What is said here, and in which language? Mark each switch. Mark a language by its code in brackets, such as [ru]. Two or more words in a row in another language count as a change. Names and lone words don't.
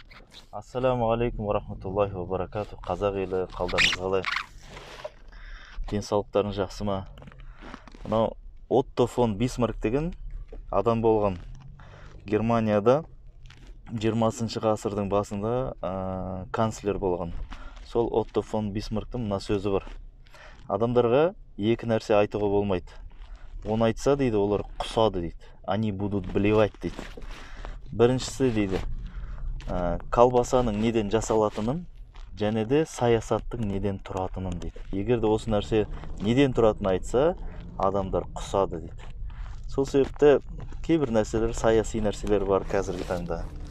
[ar] السلام عليكم ورحمة الله وبركاته. [kk] Қазақ елі қалдарыңыз қалай? Денсаулықтарыңыз жақсы ма? Мынау Отто фон Бисмарк деген адам болған. Германияда 20 ғасырдың басында канцлер болған. Сол Отто фон Бисмарктың мына сөзі бар. Адамдарға екі нәрсе айтуға болмайды. Оны айтса дейді, олар құсады дейді. [ru] Они будут блевать дейді. [kk] Біріншісі дейді, колбасаның неден жасалатынын және де саясаттың неден тұратынын дейді. Егер де осы нәрсе неден тұратынын айтса, адамдар құсады дейді. Сол себепті кейбір нәрселер, саяси нәрселер бар қазіргі таңда.